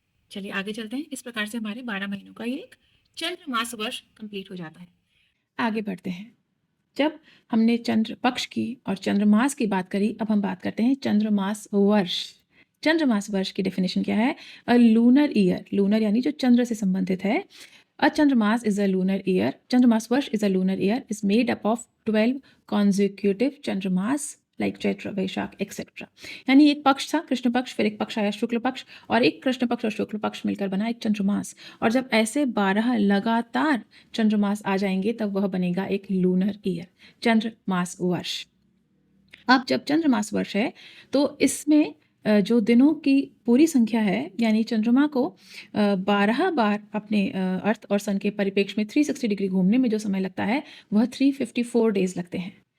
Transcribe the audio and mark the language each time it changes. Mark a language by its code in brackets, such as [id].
[hi] चलिए आगे चलते हैं। इस प्रकार से हमारे 12 महीनों का ये एक चंद्रमास वर्ष कंप्लीट हो जाता है। आगे बढ़ते हैं। जब हमने चंद्र पक्ष की और चंद्रमास की बात करी, अब हम बात करते हैं चंद्रमास वर्ष। चंद्रमास वर्ष की डेफिनेशन क्या है? [en] a lunar year, [hi] लूनर यानी जो चंद्र से संबंधित है। [en] A chandramas is a lunar year. Chandramas Varsh is a lunar year. Is made up of 12 consecutive chandramas like Chaitra, Vaishak, etc. [hi] यानी एक पक्ष था कृष्ण पक्ष, फिर एक पक्ष आया शुक्ल पक्ष, और एक कृष्ण पक्ष और शुक्ल पक्ष मिलकर बना एक चंद्रमास। और जब ऐसे 12 लगातार चंद्रमास आ जाएंगे तब वह बनेगा एक लूनर ईयर, चंद्रमास वर्ष। अब जब चंद्रमास वर्ष है तो इसमें जो दिनों की पूरी संख्या है, यानी चंद्रमा को 12 बार अपने अर्थ और सन के परिप्रेक्ष्य में 360 डिग्री घूमने में जो समय लगता है वह 354 डेज लगते हैं।